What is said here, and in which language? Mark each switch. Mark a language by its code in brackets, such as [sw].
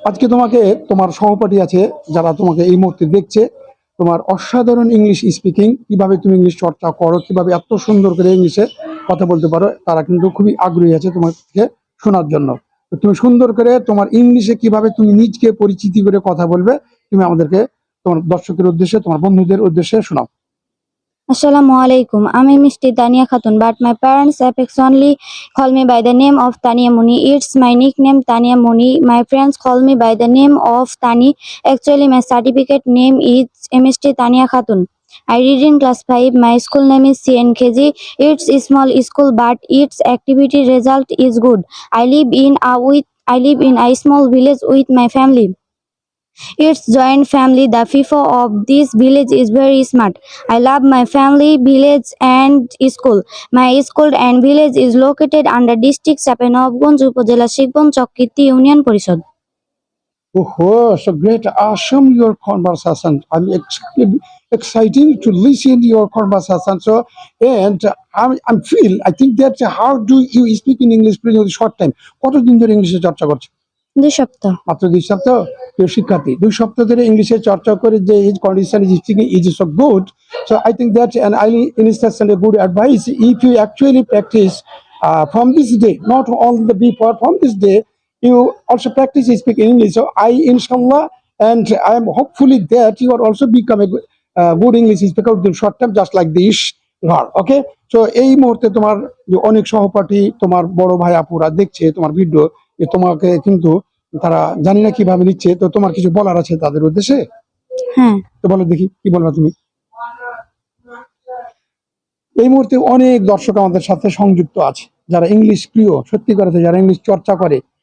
[bn] আজকে তোমাকে তোমার সহপাঠী আছে যারা তোমাকে এই মুহূর্তে দেখছে, তোমার অসাধারণ ইংলিশ স্পিকিং, কিভাবে তুমি ইংলিশ চর্চা করো, কিভাবে এত সুন্দর করে ইংলিশে কথা বলতে পারো, তারা কিন্তু খুবই আগ্রহী আছে তোমার থেকে শোনার জন্য। তো তুমি সুন্দর করে তোমার ইংলিশে কিভাবে তুমি নিজকে পরিচিতি করে কথা বলবে, তুমি আমাদেরকে তোমার দর্শকের উদ্দেশ্যে, তোমার বন্ধুদের উদ্দেশ্যে শোনাও। [en] Assalamu alaikum. I'm Mr. Tania Khatun, but my parents affectionately call me by the name of Tania Muni. It's my nickname Tania Muni. My friends call me by the name of Tani. Actually, my certificate name is Mr. Tania Khatun. I read in class 5. My school name is CNKG. It's a small school, but its activity result is good. I live in a small village with my family. It's joint family. The people of this village is very smart. I love my family, village and school. My school and village is located under district Chapanagund, Upazila, Shikbon, Chokiti, Union Parishad. Oh, so great, awesome your conversation. I'm exciting to listen to your conversation. So, and I'm feel, I think that how do you speak in English in a short time? [bn] কতদিন ধরে ইংলিশে চর্চা করছো? 2 সপ্তাহ। মাত্র 2 সপ্তাহ? প্রিয় শিক্ষার্থী, 2 সপ্তাহ ধরে ইংলিশে চর্চা করে যে [en] his condition is speaking is so good. So I think that an early instance and a good advice if you actually practice from this day, not only the before, from this day you also practice speaking English. So I inshallah and I am hopefully that you are also become a good English speaker within short time just like this girl. [bn] Okay, so এই মুহূর্তে তোমার যে অনেক সহপাঠী, তোমার বড় ভাই আপুরা দেখছে তোমার ভিডিও, তোমাকে কিন্তু তারা জানি না কিভাবে নিচ্ছে, তো তোমার কিছু বলার আছে তাদের উদ্দেশ্যে? হ্যাঁ। তো বলো দেখি কি বলবা তুমি। এই মুহূর্তে অনেক দর্শক আমাদের সাথে সংযুক্ত আছে, যারা ইংলিশ প্রিয়, সত্যি করে যারা ইংলিশ চর্চা করে।